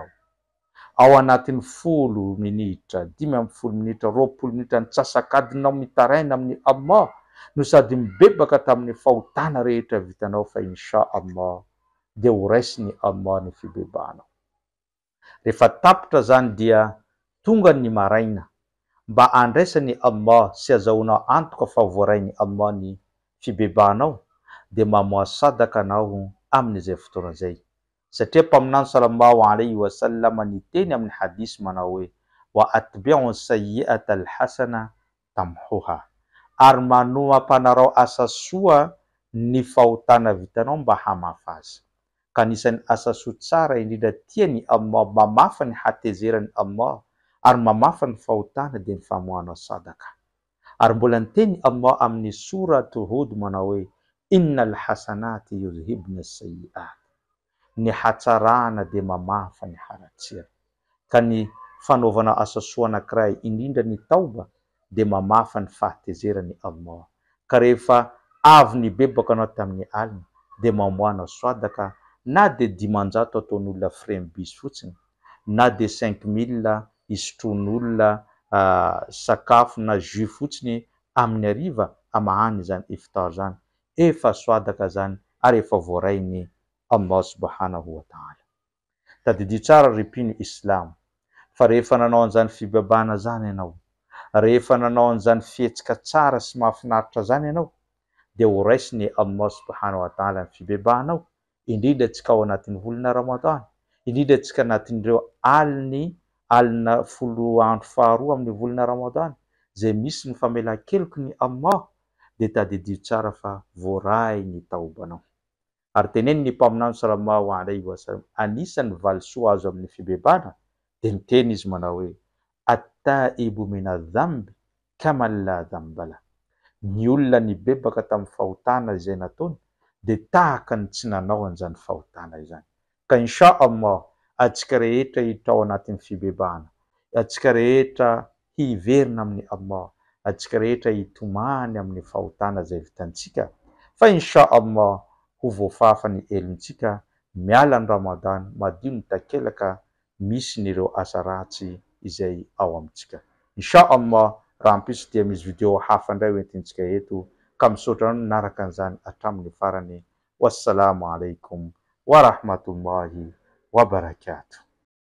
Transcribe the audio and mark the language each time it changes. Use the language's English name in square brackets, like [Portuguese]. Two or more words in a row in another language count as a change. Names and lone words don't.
[Malagasy] Ao anatin'ny 10 minitra, 15 minitra, 20 minitra nitsasakadinao mitaraina amin'ny Allah no sady mibebaka tamin'ny fahotana rehetra vitanao, fa [Arabic] إن شاء الله [Malagasy] de ho raisiny Allah ny fibebanao. Rehefa tapitra zany dia tonga ny maraina mba andraisany Allah sy azahoanao antoka fa voarainy Allah ny fibebanao, de mamoa sadaka anao amin'izay fotoana zay. Satria mpaminany [Arabic] صلى الله عليه وسلم [Malagasy] niteny amin'ny hadisy manao hoe [Arabic] وأتبع السيئة الحسنة تمحها, [Malagasy] ary manome asa soa ny fahotana vitanao mba hamafa azy. Ka anisan'ny asa soa tsara indrindra tiany Allah, mamafa ny hatezerany Allah ary mamafa ny fahotana de ny famohanao sadaka. Ary mbola niteny Allah amin'ny suratu Hud manao hoe [Arabic] إن الحسنات يذهبن السيئات, [Malagasy] ny hatsarana de mamafa ny haratsina. Ka ny fanaovana asa soa anankiray indrindra ny tauba de mamafa ny fahatezerany Allah. Ka rehefa avy ny bebaka anao tamin'ny alina de mamohanao sadaka, na de 500 ataon'olona frembis fotsiny, na de 5000 isotroan'olona sakafo na jus fotsiny amin'ny hariva amahany zany iftar zany, efa sadaka zany ary efa voarainy Allah [Arabic] سبحانه وتعالى. [Malagasy] Tadidio tsara ripiny Islam, fa rehefa nanao an'izany fibebana zany ianao, rehefa nanao an'izany fihetsika tsara sy mahafinaritra zany ianao, de ho raisiny Allah [Arabic] سبحانه وتعالى [Malagasy] ny fibebanao, indrindra tsika ao anatin'ny volana Ramadan, indrindra tsika anatin'ireo alina 10 andro faharoa amin'ny volana Ramadan zay misy ny famelan-keloko ny Allah, de tadidio tsara fa voaray ny taubanao. Ary teneny ny mpaminany [Arabic] صلى الله عليه وسلم, [Malagasy] anisan'ny valisoa azo amin'ny fibebana de miteny izy manao hoe [Arabic] التائب من الذنب كمن لا ذنب له. [Malagasy] Ny olona nibebaka tamin'ny fahotana izay nataony de tahaka ny tsy nanao an'izany fahotana izany. Ka [Arabic] إن شاء الله [Malagasy] atsika rehetra hitao anatin'ny fibebahana, atsika rehetra hiverina amin'ny Allah, atsika rehetra hitomany amin'ny fahotana zay vitantsika, fa [Arabic] إن شاء الله [Malagasy] ho voafafa ny elontsika miala ny Ramadan, madio ny takelaka misy n'ireo asa ratsy izay ao amintsika. [Arabic] إن شاء الله [Malagasy] raha ampisy dia misy video hafa indray hoentintsika eto, ka misaotra naraka an'izany hatramin'ny farany. [Arabic] والسلام عليكم ورحمة الله وبركاته.